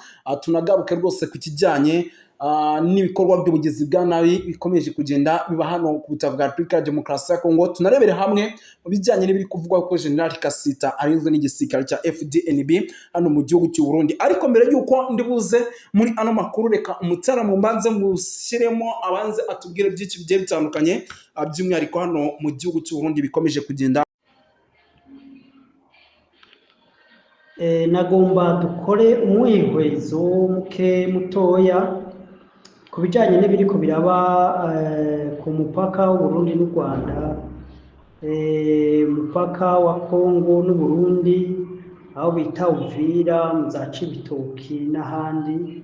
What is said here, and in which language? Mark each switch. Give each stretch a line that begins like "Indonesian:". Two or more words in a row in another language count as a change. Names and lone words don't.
Kinyarwanda: Muraza kwenyemera tunagaruke rwose ku kijyanye n'ibikorwa by'ubugizi bwa nabi bikomeje kugenda biba hano ku butaka bwa Repubulika ya Demokarasi ya Kongo. Tunarebere hamwe mu bijyanye n'ibiri kuvugwa ko General Kasita arinzwe n'igisirikare cya FDNB hano mu gihugu cy'u Burundi. Ariko mbere y'uko ndibuze muri ano makuru, reka umutaramo mbanze mushyiremo abanze atubwire byinshi bigiye bitandukanye by'umwihariko hano mu gihugu cy'u Burundi bikomeje kugenda. Nagomba dukore umwihwezo mutoya ku bijyanye n'ibiriko biraba ku mupaka w'Uburundi n'u Rwanda, umupaka wa Kongo n'Uburundi aho bita Uvira, mu za Cibitoki n'ahandi.